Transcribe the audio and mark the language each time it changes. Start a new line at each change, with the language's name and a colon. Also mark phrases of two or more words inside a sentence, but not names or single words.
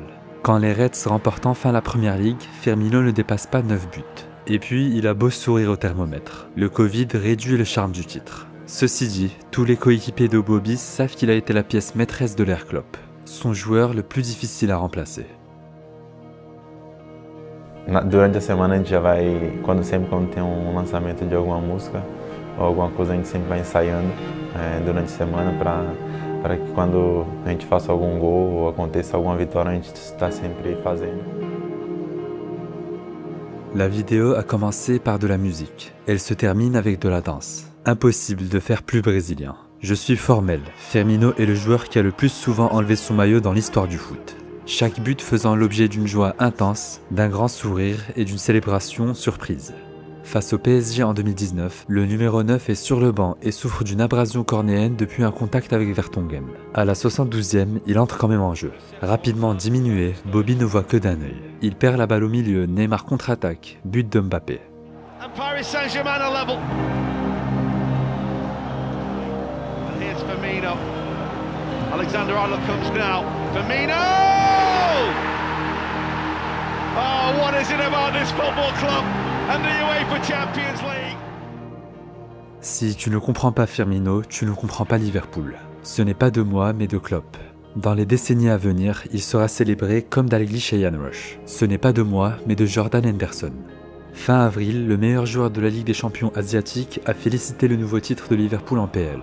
French: Quand les Reds remportent enfin la Première Ligue, Firmino ne dépasse pas 9 buts. Et puis, il a beau sourire au thermomètre. Le Covid réduit le charme du titre. Ceci dit, tous les coéquipiers de Bobby savent qu'il a été la pièce maîtresse de l'ère Klopp, son joueur le plus difficile à remplacer.
Portuguese: Durante a semana a gente já vai, sempre quando tem lançamento de alguma música ou alguma coisa, a gente sempre vai ensaiando durante a semana para que quando a gente faça algum gol ou aconteça alguma vitória, a gente está sempre fazendo.
French: La vidéo a commencé par de la musique. Elle se termine avec de la danse. Impossible de faire plus brésilien. Je suis formel. Firmino est le joueur qui a le plus souvent enlevé son maillot dans l'histoire du foot. Chaque but faisant l'objet d'une joie intense, d'un grand sourire et d'une célébration surprise. Face au PSG en 2019, le numéro 9 est sur le banc et souffre d'une abrasion cornéenne depuis un contact avec Vertonghen. À la 72e, il entre quand même en jeu. Rapidement diminué, Bobby ne voit que d'un œil. Il perd la balle au milieu, Neymar contre-attaque, but de Mbappé.
English: And Paris Saint-Germain are level. And here's Firmino. Alexander-Arnold comes now. Firmino! Oh, what is it about this football club and the UEFA Champions League?
French: Si tu ne comprends pas Firmino, tu ne comprends pas Liverpool. Ce n'est pas de moi, mais de Klopp. Dans les décennies à venir, il sera célébré comme Dalglish et Ian Rush. Ce n'est pas de moi, mais de Jordan Henderson. Fin avril, le meilleur joueur de la Ligue des Champions asiatique a félicité le nouveau titre de Liverpool en PL.